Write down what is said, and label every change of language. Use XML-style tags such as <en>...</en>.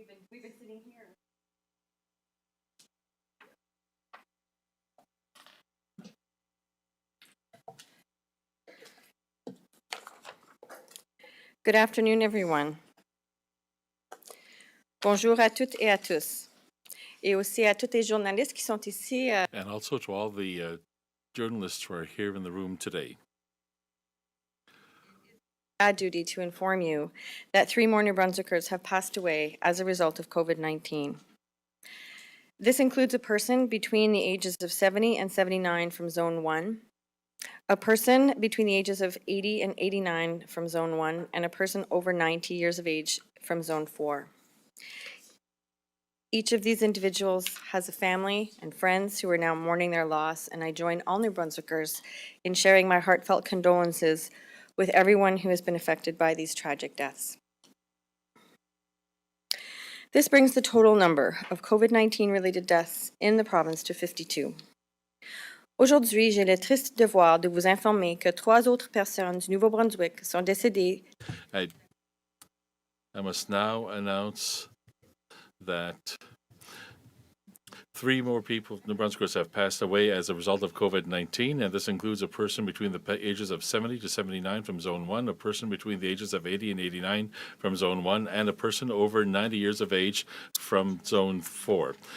<en>We've been sitting here. Good afternoon, everyone.</en> <fr>Bonjour à toutes et à tous. Et aussi à tous les journalistes qui sont ici.</fr> <en>And also to all the journalists who are here in the room today. Bad duty to inform you that 3 more New Brunswickers have passed away as a result of COVID-19. This includes a person between the ages of 70 and 79 from Zone 1, a person between the ages of 80 and 89 from Zone 1, and a person over 90 years of age from Zone 4. Each of these individuals has a family and friends who are now mourning their loss, and I join all New Brunswickers in sharing my heartfelt condolences with everyone who has been affected by these tragic deaths. This brings the total number of COVID-19 related deaths in the province to 52.</en> <fr>Aujourd'hui, j'ai le triste devoir de vous informer que 3 autres personnes du Nouveau-Brunswick sont décédées.</fr> <en>I must now announce that 3 more people, New Brunswickers, have passed away as a result of COVID-19, and this includes a person between the ages of 70 to 79 from Zone 1, a person between the ages of 80 and 89 from Zone 1, and a person over 90 years of age from Zone 4.</en>